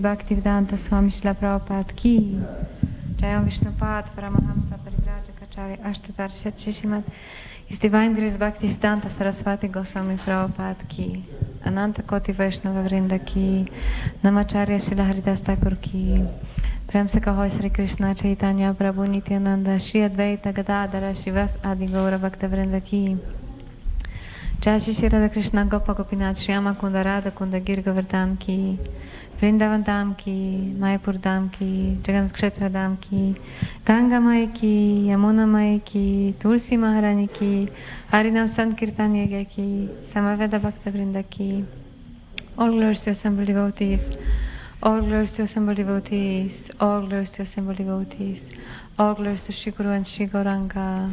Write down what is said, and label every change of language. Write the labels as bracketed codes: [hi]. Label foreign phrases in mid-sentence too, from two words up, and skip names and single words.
[hi] भक्तिवेदान्त स्वामी श्रील प्रभुपाद की, जयम् विष्णुपाद परमहंस परिव्राजकाचार्य अष्टतरशत शिशिमत्, [en] His Divine Grace [hi] भक्तिसिद्धान्त सरस्वती गोस्वामी प्रभुपाद की, अनन्त कोटि वैष्णव वृन्द की, नामाचार्य श्रील हरिदास ठाकुर की, प्रेम से कहो श्री कृष्ण चैतन्य प्रभु नित्यानन्द श्री अद्वैत गदाधर श्रीवास आदि गौर भक्त वृन्द की, जय श्री राधा कृष्ण गोप गोपीनाथ श्यामा कुण्ड राधा कुण्ड गिरि गोवर्धन की, वृन्दावन धाम की, मायापुर धाम की, जगन्नाथ क्षेत्र धाम की, गंगा माई की, यमुना माई की, तुलसी महारानी की, हरिनाम संकीर्तन यज्ञ की, समवेद भक्त वृन्द की, [en] All glories to assembled devotees. All glories to assembled devotees. All glories to assembled devotees. All glories to Shri Guru and Shri Gauranga.